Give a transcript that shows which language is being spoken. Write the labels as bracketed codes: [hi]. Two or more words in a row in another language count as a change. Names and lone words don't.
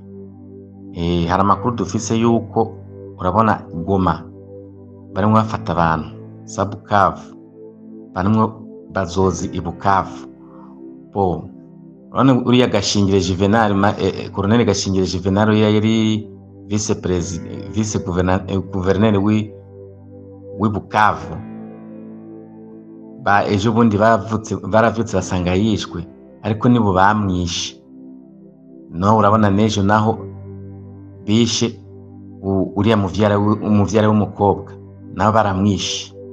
[rn] Hari amakuru dufise yuko urabona Goma barimo bafata abantu za Bukavu, barimo bazozi i Bukavu. Urabona uriya Gashingire Juvenal, Colonel Gashingire Juvenal yari [fr] vice gouverneur [rn] w'i Bukavu. Ejo bundi baravutse basanga yishwe, ariko nibo bamwishe. No, urabona nejo naho bishe uriya umuvyara w'umukobwa, nabo baramwishe.